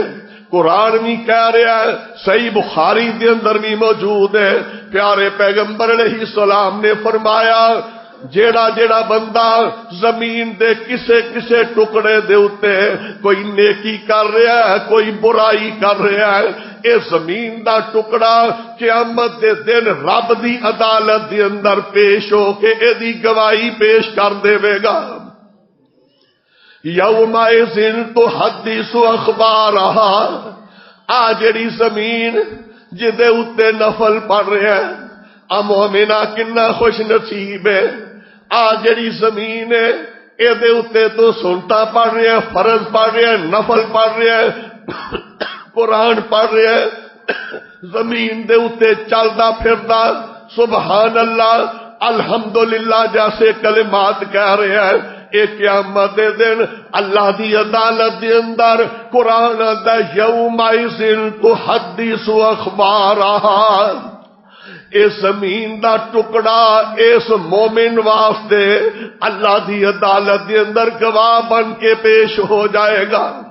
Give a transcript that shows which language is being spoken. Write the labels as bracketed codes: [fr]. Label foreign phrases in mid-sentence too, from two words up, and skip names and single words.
[pa] قرآن بھی کہہ رہا ہے، صحیح بخاری دے اندر بھی موجود ہے، پیارے پیغمبر [ar] علیہ السلام [pa] نے فرمایا جیڑا جیڑا بندہ زمین دے کسے کسے ٹکڑے دے اتے کوئی نیکی کر رہا ہے کوئی برائی کر رہا ہے، اے زمین دا ٹکڑا قیامت دے دن رب دی عدالت دے اندر پیش ہو کے اے دی گواہی پیش کر دے گا۔ [ar] یومئذ تحدث اخبارہا، [pa] آ جڑی زمین جدے اتے نفل پڑھ رہے ہیں، مومنا کنا خوش نصیب ہے۔ آ جڑی زمین ہے اے دے اتے تو سنتا پڑھ رہے ہیں، فرض پڑھ رہے ہیں، نفل پڑھ رہے ہیں، قرآن پڑھ رہے ہیں، زمین دے اتے چلدا پھردا سبحان [ar] اللہ الحمدللہ [pa] جیسے کلمات کہہ رہے ہیں، ایک قیامت دے دن اللہ دی عدالت دے اندر قرآن دا [ar] یومئذ تحدث اخبارہا، [pa] اس زمین دا ٹکڑا اس مومن واسطے اللہ دی عدالت دے اندر گواہ بن کے پیش ہو جائے گا۔